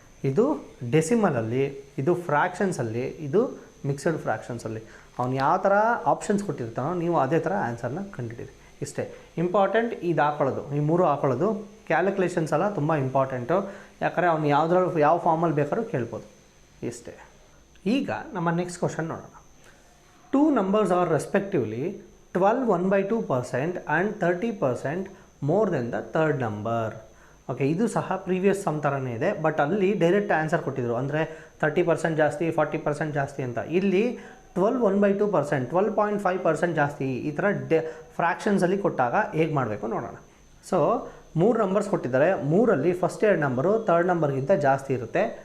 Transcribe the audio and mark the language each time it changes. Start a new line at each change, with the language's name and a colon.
Kannada: ಇದು ಡೆಸಿಮಲಲ್ಲಿ, ಇದು ಫ್ರ್ಯಾಕ್ಷನ್ಸಲ್ಲಿ, ಇದು ಮಿಕ್ಸ್ಡ್ ಫ್ರ್ಯಾಕ್ಷನ್ಸಲ್ಲಿ. ಅವ್ನು ಯಾವ ಥರ ಆಪ್ಷನ್ಸ್ ಕೊಟ್ಟಿರ್ತಾನೋ ನೀವು ಅದೇ ಥರ ಆನ್ಸರ್ನ ಕಂಡುಹಿಡಿಯಿರಿ. ಇಷ್ಟೇ ಇಂಪಾರ್ಟೆಂಟ್. ಇದು ಹಾಕೊಳ್ಳೋದು, ಈ ಮೂರು ಹಾಕೊಳ್ಳೋದು ಕ್ಯಾಲ್ಕುಲೇಷನ್ಸ್ ಎಲ್ಲ ತುಂಬ ಇಂಪಾರ್ಟೆಂಟು. ಯಾಕಂದರೆ ಅವ್ನು ಯಾವ ಫಾರ್ಮಲ್ಲಿ ಬೇಕಾದ್ರೂ ಕೇಳ್ಬೋದು. ಇಷ್ಟೇ. ಈಗ ನಮ್ಮ ನೆಕ್ಸ್ಟ್ ಕ್ವಶನ್ ನೋಡೋಣ.
English: 2 numbers are respectively 12 1/2% and 30% more than the third number.
Kannada: Okay, ಇದು ಸಹ ಪ್ರೀವಿಯಸ್ ಸಮ್ ಥರನೇ ಇದೆ, ಬಟ್ ಅಲ್ಲಿ ಡೈರೆಕ್ಟ್ ಆನ್ಸರ್ ಕೊಟ್ಟಿದ್ರು. ಅಂದರೆ 30% ಜಾಸ್ತಿ, 40% ಜಾಸ್ತಿ ಅಂತ. ಇಲ್ಲಿ 12 1/2%, 12.5% ಜಾಸ್ತಿ, ಈ ಥರ ಫ್ರ್ಯಾಕ್ಷನ್ಸಲ್ಲಿ ಕೊಟ್ಟಾಗ ಹೇಗೆ ಮಾಡಬೇಕು ನೋಡೋಣ. ಸೊ 3 ನಂಬರ್ಸ್ ಕೊಟ್ಟಿದ್ದಾರೆ. 3ರಲ್ಲಿ ಫಸ್ಟ್ 2 ನಂಬರು ಥರ್ಡ್ ನಂಬರ್ಗಿಂತ ಜಾಸ್ತಿ ಇರುತ್ತೆ.